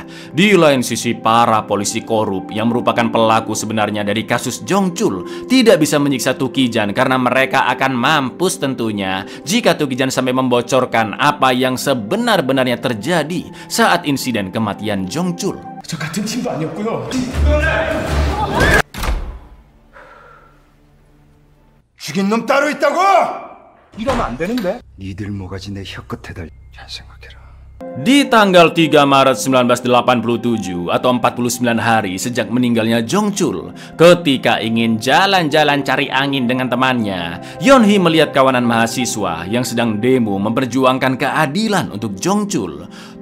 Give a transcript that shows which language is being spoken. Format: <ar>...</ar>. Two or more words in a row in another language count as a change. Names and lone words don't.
<id>Di lain sisi, para polisi korup yang merupakan pelaku sebenarnya dari kasus Jongchul tidak bisa menyiksa Tukijan karena mereka akan mampus tentunya jika Tukijan sampai membocorkan apa yang sebenar-benarnya terjadi saat insiden kematian Jongchul.</id> <ko>저 같은 팀도 아니었고요. 죽인 놈 따로 있다고! 이러면 안 되는데? 니들 모가지 내 혀끝에 달. 잘 생각해라.</ko> <id>Di tanggal 3 Maret 1987 atau 49 hari sejak meninggalnya Jongchul, ketika ingin jalan-jalan cari angin dengan temannya, Yeonhee melihat kawanan mahasiswa yang sedang demo memperjuangkan keadilan untuk Jongchul.</id>